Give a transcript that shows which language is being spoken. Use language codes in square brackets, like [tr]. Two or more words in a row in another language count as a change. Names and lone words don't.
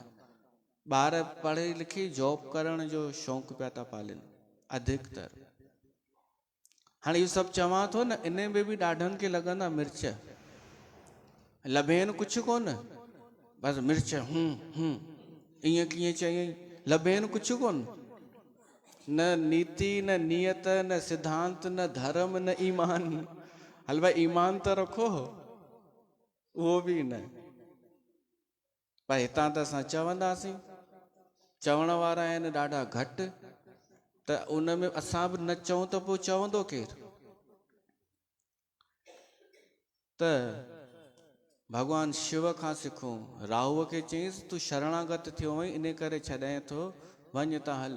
[sd] ॿार पढ़ी लिखी जॉब करण जो शौक़ु पिया था पालनि अधिकतर। हाँ इहो सभु चवां थो न, इन में बि ॾाढनि खे लॻंदा मिर्च, लभेन कुझु कोन, बसि मिर्च ईअं कीअं चयईं, लभेन कुझु कोन, न नीति न नियत न सिद्धांत न धर्म न ईमान। हल भाई ईमान त रखो, उहो बि न। पर हितां त असां चवंदासीं, चवण वारा आहिनि ॾाढा घटि, त उन में असां बि न चऊं त पोइ चवंदो केरु। त भॻवान शिव खां सिखूं, राहुअ खे चयईंसि तूं शरणागत थियो वहीं, इन करे छॾां थो, वञ त हल।